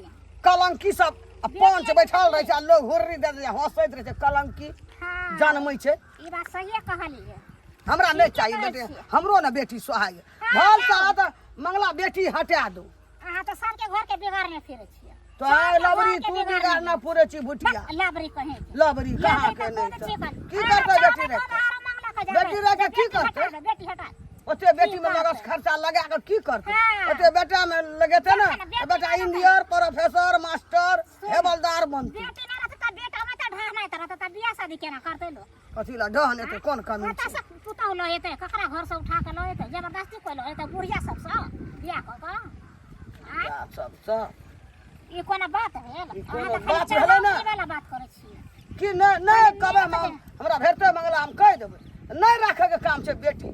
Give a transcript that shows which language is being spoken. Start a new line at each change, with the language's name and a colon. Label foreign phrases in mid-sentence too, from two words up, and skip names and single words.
Maithili: कलंकी सब पांच बैठल रहे छै, लोग हुर्री दे दे हंसैत रहे छै, कलंकी हाँ जन्मै छै। ई बात सहिए कहलिए। हमरा नहीं चाहिए बेटी, हमरो ना बेटी सोहाइए। भल साथ मंगला बेटी हटा दो। अहाँ तऽ सबके घर के बिगाड़ने फिरै छियै। तो आय लबरी तू बिगाड़ ना पूरे छी बुटिया। लबरी कहे लबरी कहाँ के नहीं तो की करते बेटी रे? बेटी रह के की करते? बेटी हटा ओते बेटी में लगस खर्चा लगा के की करते? हाँ। ओते बेटा में लगेते ना बेटा इंजीनियर प्रोफेसर मास्टर हेवलदार बनते। बेटी ना रहता त बेटा में त ढाह नहीं रहता त बियाह शादी केना करते लोग? कथी ला ढह ने तो कोन कमी ओता छै? से पुतहु ल एते ककरा घर से उठा के ल एते जबरदस्ती कोइ ल एते बुढ़िया सब से बियाह क के। या सब सब ई कोना बात भेल? ई कोनो अहाँ त बात खाली भेलै ना? चरवाही वाला बात करै छियै। कि नहीं कबे हमरा भेटते मंगला हम कह देबै नहीं रखे के काम छै बेटी।